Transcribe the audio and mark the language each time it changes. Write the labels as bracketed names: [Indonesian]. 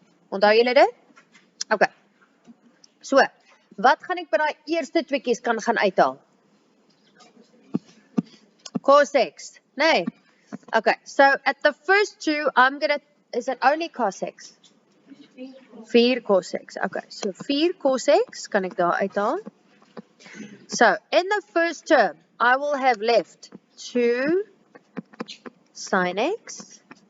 [Afrikaans] Onthou julle dit? Okay. So, wat gaan ek by daai eerste tweeetjies kan gaan uithaal? Cos x, nee. [English] Okay, so at the first two, is it only cos x? 4 cos x. [Afrikaans] Okay, so 4 cos x kan ek daar uithaal. [English] So, in the first term, I will have left 2 sin x.